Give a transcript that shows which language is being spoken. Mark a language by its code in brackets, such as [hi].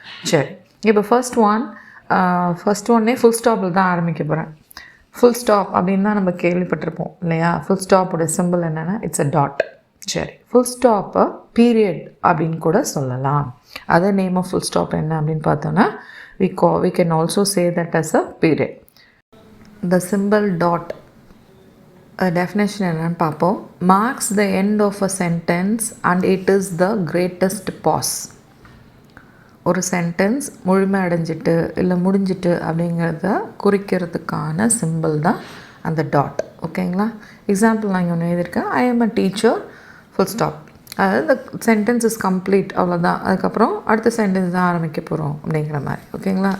[ta] சரி, இப்போ ஃபர்ஸ்ட் ஒன்னே ஃபுல் ஸ்டாப்பில் தான் ஆரம்பிக்க போகிறேன். ஃபுல் ஸ்டாப் அப்படின்னு தான் நம்ம கேள்விப்பட்டிருப்போம் இல்லையா? ஃபுல் ஸ்டாப்போட சிம்பிள் என்னென்னா [en] It's a dot. [ta] சரி, ஃபுல் ஸ்டாப்பை பீரியட் அப்படின்னு கூட சொல்லலாம். [en] other name of full stop [ta] என்ன அப்படின்னு பார்த்தோன்னா [en] we can also say that as a period. The symbol dot, definition [ta] என்னன்னு பார்ப்போம். [en] Marks the end of a sentence and it is the greatest pause. [ta] ஒரு sentence முழுமை அடைஞ்சிட்டு இல்லை முடிஞ்சிட்டு அப்படிங்கிறத குறிக்கிறதுக்கான சிம்பிள் தான் அந்த டாட். ஓகேங்களா? எக்ஸாம்பிள் நான் இங்கே ஒன்று எழுதியிருக்கேன். [en] I am a teacher, full stop. [ta] அதாவது [en] the sentence is complete, [ta] அவ்வளோதான். அதுக்கப்புறம் அடுத்த சென்டென்ஸ் தான் ஆரம்பிக்க போகிறோம் அப்படிங்கிற மாதிரி. ஓகேங்களா?